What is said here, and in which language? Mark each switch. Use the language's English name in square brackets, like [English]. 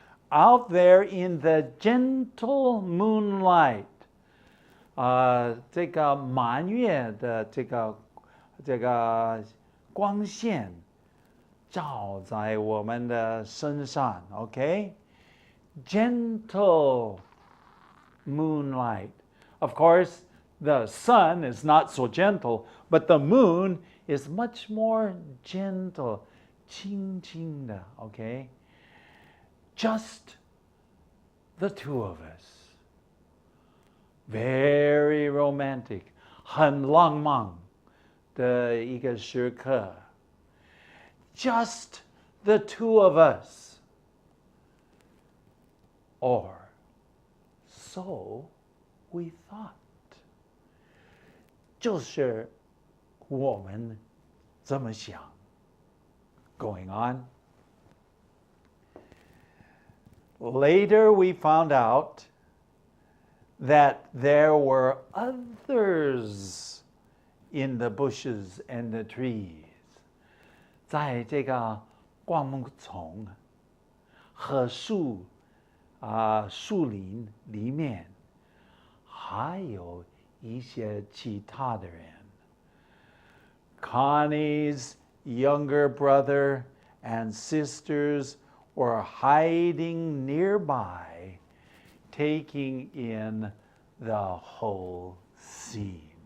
[English] Out there in the gentle moonlight, [Chinese] 这个满月的这个光线照在我们的身上, okay? [English] Gentle moonlight. Of course, the sun is not so gentle, but the moon is much more gentle, [Chinese] 轻轻的, [English] okay? Just the two of us. Very romantic, [Chinese] 很浪漫的一个时刻. [English] Just the two of us. Or so we thought. [Chinese] 就是我们这么想. [English] Going on. Later we found out that there were others in the bushes and the trees. [Chinese] 在这个灌木丛和树林里面还有一些其他的人. [English] Connie's younger brother and sisters were hiding nearby, taking in the whole scene.